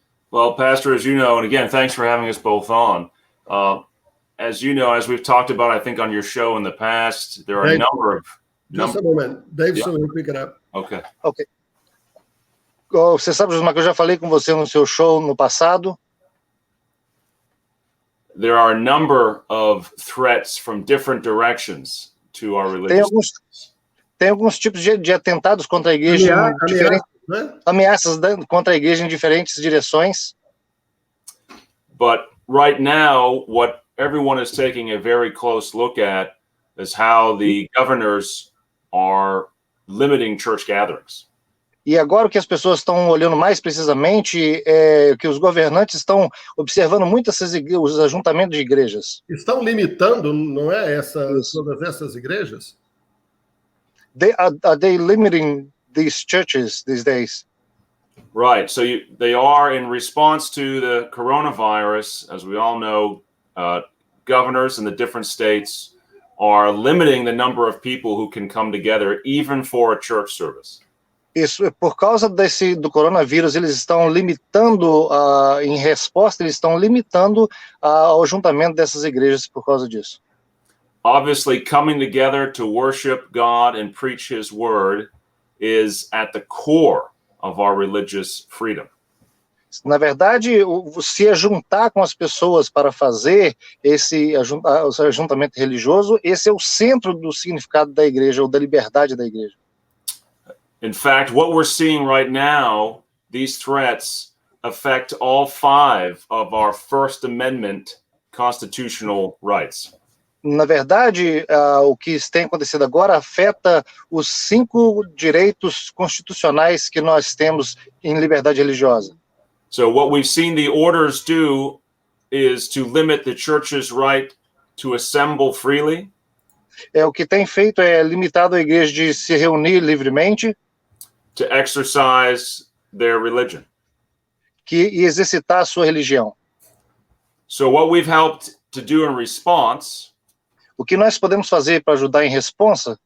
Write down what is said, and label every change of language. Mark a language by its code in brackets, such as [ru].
[en] Well, Pastor, as you know, and again, thanks for having us both on. As you know, as we've talked about, I think on your show in the past, there are a number of... Just a moment. Deivison will pick it up. Okay. Ok. [pt] Você sabe, Josimar, que eu já falei com você no seu show no passado. [en] There are a number of threats from different directions to our religious... [pt] Tem alguns tipos de atentados contra a igreja, ameaças contra a igreja em diferentes direções. [en] But right now, what everyone is taking a very close look at is how the governors are limiting church gatherings. [pt] E agora o que as pessoas estão olhando mais precisamente é que os governantes estão observando muito os ajuntamentos de igrejas. Estão limitando, não é, todas essas igrejas? [en] Are they limiting these churches these days? Right. So they are, in response to the coronavirus, as we all know, governors in the different states are limiting the number of people who can come together, even for a church service. [pt] Isso, por causa do coronavírus, eles estão limitando, em resposta, eles estão limitando o juntamento dessas igrejas por causa disso. [en] Obviously, coming together to worship God and preach His word is at the core of our religious freedom. [pt] Na verdade, se juntar com as pessoas para fazer esse ajuntamento religioso, esse é o centro do significado da igreja, ou da liberdade da igreja. [en] In fact, what we're seeing right now, these threats affect all 5 of our First Amendment constitutional rights. [pt] Na verdade, o que tem acontecido agora afeta os 5 direitos constitucionais que nós temos em liberdade religiosa. [en] So what we've seen the orders do is to limit the church's right to assemble freely. [pt] O que tem feito é limitado a igreja de se reunir livremente. [en] To exercise their religion. [pt] E exercitar a sua religião. [en] So what we've helped to do in response... [pt] O que nós podemos fazer para ajudar em resposta